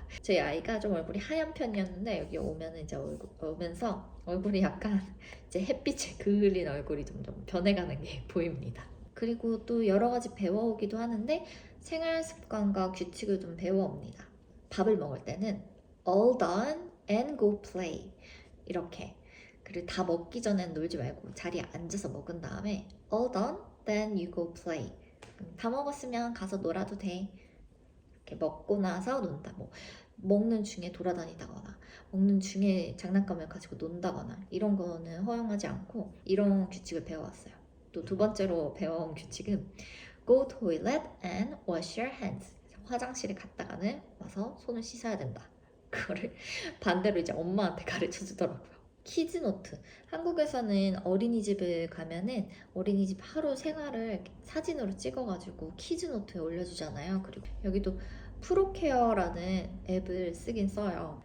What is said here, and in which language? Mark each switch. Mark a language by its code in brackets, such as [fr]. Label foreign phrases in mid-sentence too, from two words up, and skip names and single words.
[ko] 저희 아이가 좀 얼굴이 하얀 편이었는데 여기 오면은 이제 오면서 얼굴이 약간 이제 햇빛에 그을린 얼굴이 좀 변해가는 게 보입니다. 그리고 또 여러 가지 배워오기도 하는데 생활 습관과 규칙을 좀 배워옵니다. 밥을 먹을 때는 [en] all done and go play [ko] 이렇게 그리고 다 먹기 전엔 놀지 말고 자리에 앉아서 먹은 다음에 [en] all done, then you go play. [ko] 다 먹었으면 가서 놀아도 돼. 이렇게 먹고 나서 논다. 뭐 먹는 중에 돌아다니다거나 먹는 중에 장난감을 가지고 논다거나 이런 거는 허용하지 않고 이런 규칙을 배워왔어요. 또 두 번째로 배워온 규칙은 [en] go toilet and wash your hands. [ko] 화장실에 갔다가는 와서 손을 씻어야 된다. 그거를 반대로 이제 엄마한테 가르쳐 주더라고요. 키즈노트. 한국에서는 어린이집을 가면은 어린이집 하루 생활을 사진으로 찍어가지고 키즈노트에 올려주잖아요. 그리고 여기도 프로케어라는 앱을 쓰긴 써요.